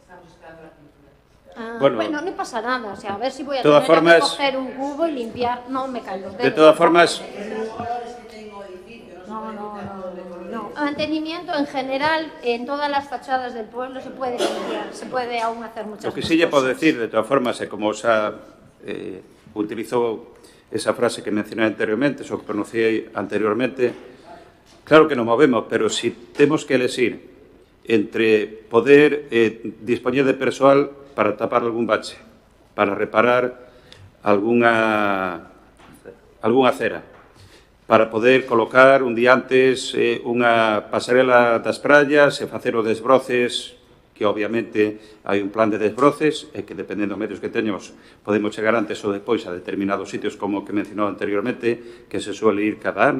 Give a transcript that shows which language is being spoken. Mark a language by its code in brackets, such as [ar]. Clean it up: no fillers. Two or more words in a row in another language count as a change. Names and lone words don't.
[es] Bueno, no pasa nada, o sea, a ver si voy a tener que coger un cubo y limpiar, no me caen los dedos. De todas formas... No. Mantenimiento en general, en todas las fachadas del pueblo se puede limpiar, se puede aún hacer muchas cosas. Lo que sí [gl] lle podo decir, de todas formas, é como xa utilizou esa frase que mencionei anteriormente, o que pronunciei anteriormente. [es] Claro que nos movemos, pero [gl] si temos que elegir entre poder dispoñer de persoal para tapar algún bache, para reparar algunha acera, para poder colocar un día antes unha pasarela das praias e facer os desbroces, que obviamente hai un plan de desbroces e que dependendo dos medios que teñamos podemos chegar antes ou depois a determinados sitios como que mencionou anteriormente, que se suele ir cada ano.